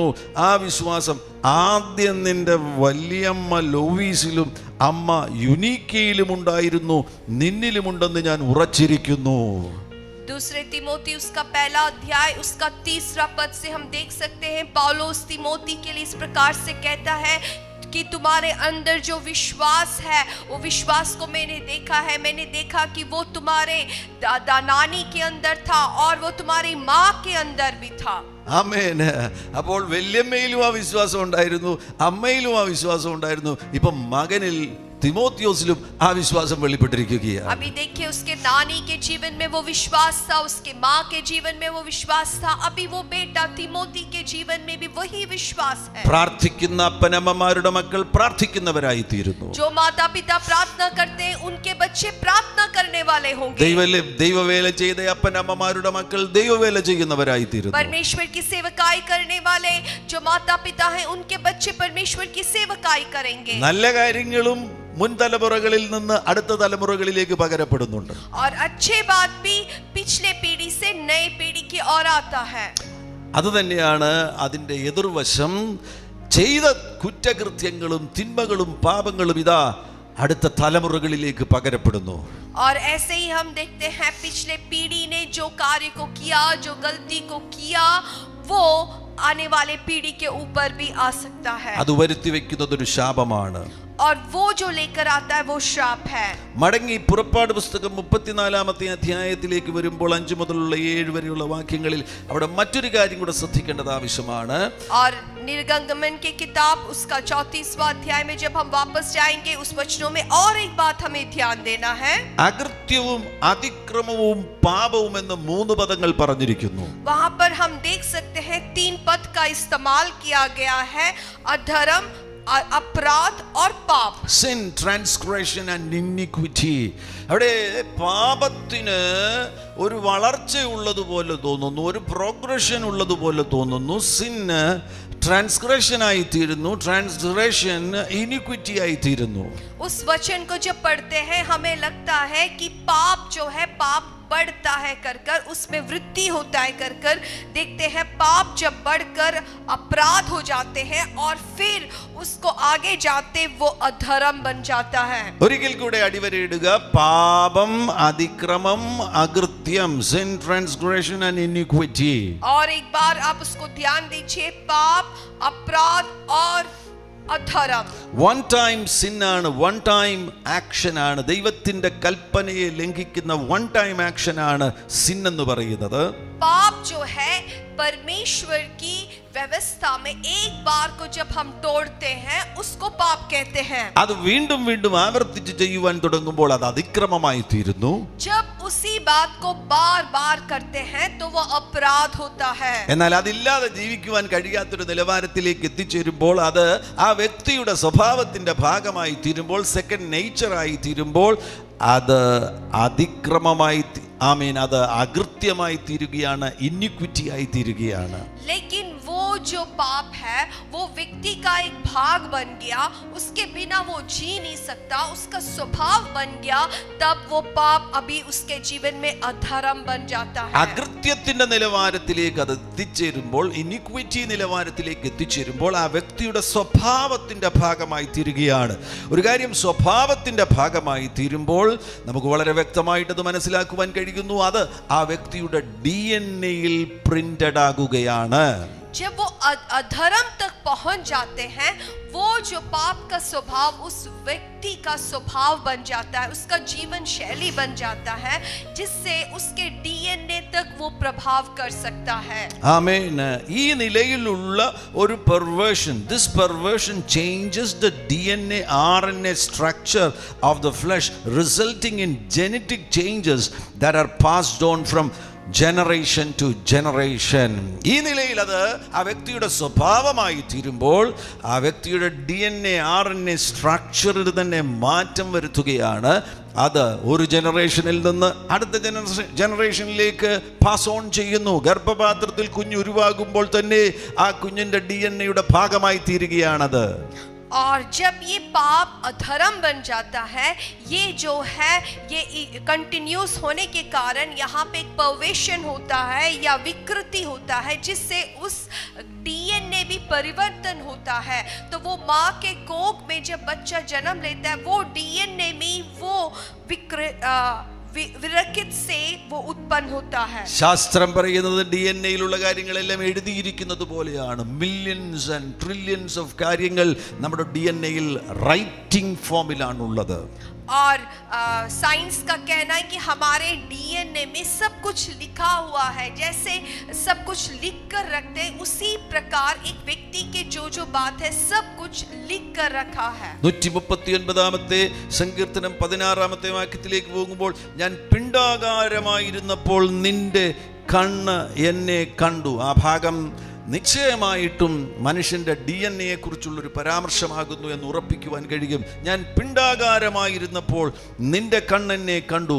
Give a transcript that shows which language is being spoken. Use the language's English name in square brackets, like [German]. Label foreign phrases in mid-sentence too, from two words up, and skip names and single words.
[Malayalam] ആ വിശ്വാസം ആദ്യം നിന്റെ വല്യമ്മ ലോവീസിലും അമ്മ യുനീക്കയിലും ഉണ്ടായിരുന്നു, നിന്നിലുമുണ്ടെന്ന് ഞാൻ ഉറച്ചിരിക്കുന്നു. [Hindi] दूसरे तिमोती उसका पहला अध्याय उसका 3 पद से हम देख सकते हैं पौलुस तिमोती के लिए इस प्रकार से कहता है कि तुम्हारे अंदर जो विश्वास है वो विश्वास को मैंने देखा है, मैंने देखा कि वो तुम्हारे दादा नानी के अंदर था और वो तुम्हारी माँ के अंदर भी था. [Malayalam] ആമേൻ. അപ്പോൾ വല്യമ്മയിലും ആ വിശ്വാസം ഉണ്ടായിരുന്നു, അമ്മയിലും ആ വിശ്വാസം ഉണ്ടായിരുന്നു. ഇപ്പം മകനിൽ തിമോത്തിയോസിലും ആ വിശ്വാസം വെളിപ്പെട്ടിരിക്കുകയാണ്. [Hindi] अभी देखिए उसके नानी के जीवन में वो विश्वास था, उसके माँ के जीवन में वो विश्वास था, अभी वो बेटा तिमोती के जीवन में भी वही विश्वास है. [Malayalam] പ്രാർത്ഥിക്കുന്ന അപ്പനമ്മമാരുടെ മക്കൾ പ്രാർത്ഥിക്കുന്നവരായി തീരുന്നു. [Hindi] जो माता पिता प्रार्थना करते हैं उनके बच्चे प्रार्थना करने वाले होंगे. [Malayalam] ദൈവവേല ചെയ്ത അപ്പനമ്മമാരുടെ മക്കൾ ദൈവവേല ചെയ്യുന്നവരായി തീരുന്നു. [Hindi] परमेश्वर की सेवकाई करने वाले जो माता पिता हैं उनके बच्चे परमेश्वर की सेवकाई करेंगे. [Malayalam] നല്ല കാര്യങ്ങളും മുൻ തലമുറകളിൽ നിന്ന് അടുത്ത തലമുറകളിലേക്ക് പകരപ്പെടുന്നുണ്ട്. [Hindi] और अच्छे बात भी पिछले पीढ़ी से नई पीढ़ी की ओर आता है. [Malayalam] അതുതന്നെയാണ് അതിൻ്റെ എതിർവശം. ചെയ്ത കുറ്റകൃത്യങ്ങളും തിന്മകളും പാപങ്ങളും ഇതാ അടുത്ത തലമുറകളിലേക്ക് പകരപ്പെടുന്നു. [Hindi] और ऐसे ही हम देखते हैं पिछले पीढ़ी ने जो कार्य को किया, जो गलती को किया, वो आने वाले पीढ़ी के ऊपर भी आ सकता है. [Malayalam] അത് വരുത്തി വെക്കുന്നത് ഒരു ശാപമാണ്. [Hindi] और वो जो लेकर आता है वो श्राप है. [Malayalam] മടങ്ങി പുറപ്പാട് പുസ്തകം 34-ാമത്തെ അധ്യായത്തിലേക്ക് വരുമ്പോൾ 5 മുതലുള്ള 7 വരെയുള്ള വാക്യങ്ങളിൽ അവിടെ മറ്റൊരു കാര്യം കൂടെ ശ്രദ്ധിക്കേണ്ടത് ആവശ്യമാണ്. [Hindi] और निर्गमन की किताब उसका 34वां अध्याय में जब हम वापस जाएंगे उस वचनों में और एक बात हमें ध्यान देना है. [Malayalam] അകൃത്യവും അതിക്രമവും പാപവും എന്ന് 3 പദങ്ങൾ പറഞ്ഞിരിക്കുന്നു. [Hindi] वहां पर हम देख सकते हैं 3 पद का इस्तेमाल किया गया है, अधर्म, अपराध और पाप. [English] Sin, transgression and iniquity. [Malayalam] അവിടെ പാപത്തിന് ഒരു വളർച്ച ഉള്ളതുപോലെ തോന്നുന്നു, ഒരു പ്രോഗ്രഷൻ ഉള്ളതുപോലെ തോന്നുന്നു. [English] sin transgression [Malayalam] ആയി തീരുന്നു, [English] transgression iniquity [Malayalam] ആയി തീരുന്നു. [Hindi] उस वचन को जब पढ़ते हैं हमें लगता है कि पाप जो है पाप बढ़ता है कर उसमें वृद्धि होता है कर देखते हैं पाप जब बढ़कर अपराध हो जाते हैं और फिर उसको आगे जाते वो अधर्म बन जाता है. [Malayalam] ഒരിക്കൽ കൂടെ അടിവരയിടുക. പാപം, അതിക്രമം, അകൃത്യം, [English] sin, transgression and iniquity. [Hindi] और एक बार आप उसको ध्यान दीजिए, पाप, अपराध और അധരം. [English] one time sin [Malayalam] ആണ്, [English] one time action [Malayalam] ആണ്. ദൈവത്തിന്റെ കൽപ്പനയെ ലംഘിക്കുന്ന [English] one time action [Malayalam] ആണ് സിൻ എന്ന് പറയുന്നത്. [Hindi] पाप जो है परमेश्वर की व्यवस्था में एक बार को जब हम तोड़ते हैं उसको पाप कहते हैं. [Malayalam] അത് വീണ്ടും വീണ്ടും ആവർത്തിച്ച് ചെയ്യുവാൻ തുടങ്ങുമ്പോൾ അത് അതിക്രമമായി തീരുന്നു. [Hindi] जब उसी बात को बार बार करते हैं तो वो अपराध होता है. [Malayalam] എന്നാൽ അതില്ലാതെ ജീവിക്കുവാൻ കഴിയാത്തൊരു നിലവാരത്തിലേക്ക് എത്തിച്ചേരുമ്പോൾ അത് ആ വ്യക്തിയുടെ സ്വഭാവത്തിന്റെ ഭാഗമായി തീരുമ്പോൾ, [English] second nature [Malayalam] ആയി തീരുമ്പോൾ അത് അതിക്രമമായി, ആമീൻ, അത് അകൃത്യമായി തീരുകയാണ്, ഇന്നിക്വിറ്റി ആയി തീരുകയാണ്. [Hindi] लेकिन वो जो पाप है वो व्यक्ति का एक भाग बन गया, उसके बिना वो जी नहीं सकता, उसका स्वभाव बन गया, तब वो पाप अभी उसके जीवन में अधर्म बन जाता है. [Malayalam] അകൃത്യത്തിന്റെ നിലവാരത്തിലേക്ക് അത് എത്തിച്ചേരുമ്പോൾ, ഇനിക്വിറ്റി നിലവാരത്തിലേക്ക് എത്തിച്ചേരുമ്പോൾ ആ വ്യക്തിയുടെ സ്വഭാവത്തിന്റെ ഭാഗമായി തീരുകയാണ്. ഒരു കാര്യം സ്വഭാവത്തിന്റെ ഭാഗമായി തീരുമ്പോൾ നമുക്ക് വളരെ വ്യക്തമായിട്ട് അത് മനസ്സിലാക്കുവാൻ കഴിയുന്നു. അത് ആ വ്യക്തിയുടെ DNA-യിൽ പ്രിന്റഡ് ആകുകയാണ്. [Hindi] जब वो अधर्म तक पहुंच जाते हैं, वो जो पाप का स्वभाव उस व्यक्ति का स्वभाव बन जाता है, उसका जीवन शैली बन जाता है, जिससे उसके DNA तक वो प्रभाव कर सकता है. [Malayalam] ആമേൻ. ഈ നിലയിലുള്ള ഒരു പെർവേഷൻ, [English] this perversion changes the DNA RNA structure of the flesh, resulting in genetic changes that are passed on from generation to generation. [Malayalam] ഈ നിലയിൽ അത് ആ വ്യക്തിയുടെ സ്വഭാവമായി തീരുമ്പോൾ ആ വ്യക്തിയുടെ DNA RNA സ്ട്രക്ചറിൽ തന്നെ മാറ്റം വരുത്തുകയാണ്. അത് ഒരു ജനറേഷനിൽ നിന്ന് അടുത്ത ജനറേഷനിലേക്ക് [English] pass on [Malayalam] ചെയ്യുന്നു. ഗർഭപാത്രത്തിൽ കുഞ്ഞ് ഉരുവാകുമ്പോൾ തന്നെ ആ കുഞ്ഞിന്റെ DNA-യുടെ ഭാഗമായി തീരുകയാണത്. [Hindi] और जब ये पाप अधर्म बन जाता है, ये जो है ये कंटिन्यूस होने के कारण यहाँ पे एक परवेशन होता है या विकृति होता है, जिससे उस डीएनए भी परिवर्तन होता है। तो वो माँ के कोख में जब बच्चा जन्म लेता है, वो डीएनए में वो വിരക്കിത് से वो उत्पन्न होता है। [Malayalam] ശാസ്ത്രം പറയുന്നത് ഡിഎൻഎയിലുള്ള കാര്യങ്ങളെല്ലാം എഴുതിയിരിക്കുന്നത് പോലെയാണ്. [English] millions and trillions of [Malayalam] കാര്യങ്ങൾ നമ്മുടെ ഡിഎൻഎയിൽ റൈറ്റിംഗ് ഫോമിലാണുള്ളത്. [Hindi] और साइंस का कहना है कि हमारे डीएनए में सब कुछ लिखा हुआ है, जैसे सब कुछ लिख कर रखते हैं, उसी प्रकार एक व्यक्ति के जो बात है सब कुछ लिख कर रखा है. [Malayalam] 139 സങ്കീർത്തനം 16 വാക്യത്തിലേക്ക് പോകുമ്പോൾ, ഞാൻ പിണ്ഡാകാരമായിരുന്നപ്പോൾ നിന്റെ കണ്ണ് എന്നെ കണ്ടു. ആ ഭാഗം നിശ്ചയമായിട്ടും മനുഷ്യന്റെ DNA കുറിച്ചുള്ളൊരു പരാമർശമാകുന്നു എന്ന് ഉറപ്പിക്കുവാൻ കഴിയും. ഞാൻ പിണ്ഡാകാരമായിരുന്നപ്പോൾ നിന്റെ കണ്ണെന്നെ കണ്ടു.